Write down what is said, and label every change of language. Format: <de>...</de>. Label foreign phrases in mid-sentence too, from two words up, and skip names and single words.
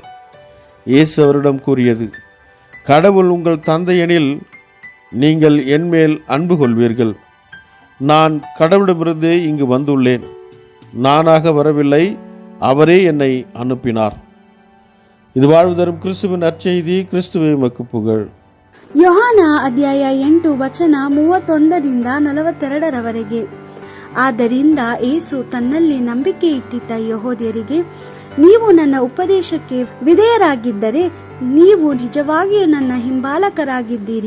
<ta>இயேசு அவரிடம் கூறியது, கடவுள் உங்கள் தந்தையெனில் நீங்கள் என்மேல் அன்பு கொள்வீர்கள். நான் கடவுளிடமிருந்தே இங்கு வந்துள்ளேன், நானாக வரவில்லை, அவரே என்னை அனுப்பினார். இது வாழ்வு தரும் கிறிஸ்துவின் நற்செய்தி. கிறிஸ்துவே உமக்கு புகழ்.</ta> <kn>ಯೋಹಾನ ಅಧ್ಯಾಯ 8 ವಚನ 31 42. ಆದ್ದರಿಂದ ಯೇಸು ತನ್ನಲ್ಲಿ ನಂಬಿಕೆ ಇಟ್ಟಿದ್ದ ಯಹೂದ್ಯರಿಗೆ, ನೀವು ನನ್ನ ಉಪದೇಶಕ್ಕೆ ವಿಧೇಯರಾಗಿದ್ದರೆ ನೀವು ನಿಜವಾಗಿಯೂ ನನ್ನ ಹಿಂಬಾಲಕರಾಗಿದ್ದೀರಿ.</kn>